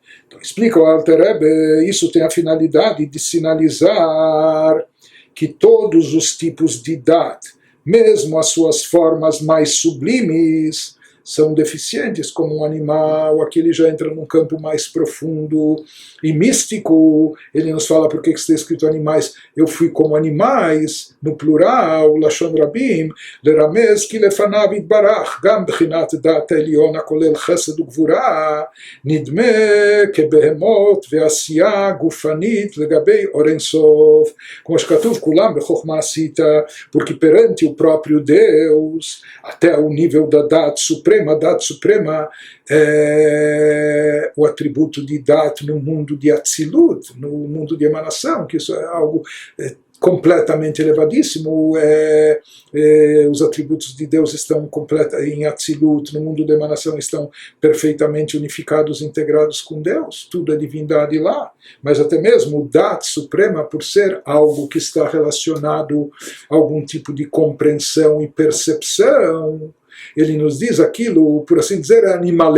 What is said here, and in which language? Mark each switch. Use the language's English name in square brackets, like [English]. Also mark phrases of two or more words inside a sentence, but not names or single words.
[Portuguese] Então explica o Alter Rebbe, isso tem a finalidade de sinalizar que todos os tipos de dat, mesmo as suas formas mais sublimes, são deficientes como um animal. Aqui ele já entra num campo mais profundo e místico. Ele nos fala por que está escrito animais. Eu fui como animais, no plural, [Hebrew] לשון רבים, לרמז כי לפניו יתברך, גם בחינת דעת עליונה כולל חסד וגבורה, נדמה כבהמות ועשיה גופנית לגבי אור אין סוף. Como שכתוב כולם בחכמה עשית, [Portuguese] porque perante o próprio Deus, até o nível da dat suprema, a Dat Suprema é o atributo de Dat no mundo de Atzilut, no mundo de emanação, que isso é algo completamente elevadíssimo, os atributos de Deus estão em Atzilut, no mundo da emanação, estão perfeitamente unificados, integrados com Deus, tudo é divindade lá, mas até mesmo o Dat Suprema, por ser algo que está relacionado a algum tipo de compreensão e percepção, ele nos diz aquilo, por assim dizer, é animalesco.